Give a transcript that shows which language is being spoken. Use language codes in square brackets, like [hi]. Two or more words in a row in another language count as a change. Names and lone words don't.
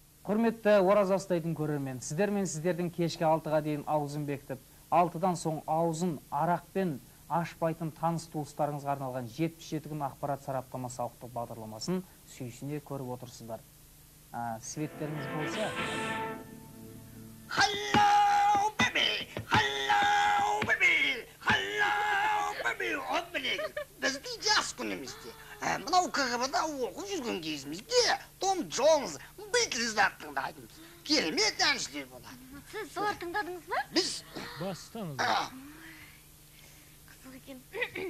[kk] Құрметті ораза ұстайтын көрермен, сіздер мен сіздердің кешкі 6-ға дейін аузын бекітіп, 6-дан соң аузын арақпен ашпайтын таныс туыстарыңызға арналған 77 күн ақпарат сараптамасы ауқытық бағдарламасын сүйсіне көріп отырсыздар. Светтеріңіз болса. [en] Hello baby, hello baby, hello baby. [kk] Бізді жас күнімізде, мынау КГБ-да оқып жүрген кезімізде Том Джонс, Битлздер тыңдайтынбыз. Керемет әншілер болады. Сіз солар тыңдадыңыз ба? Біз бастаңыз. Қызық екен.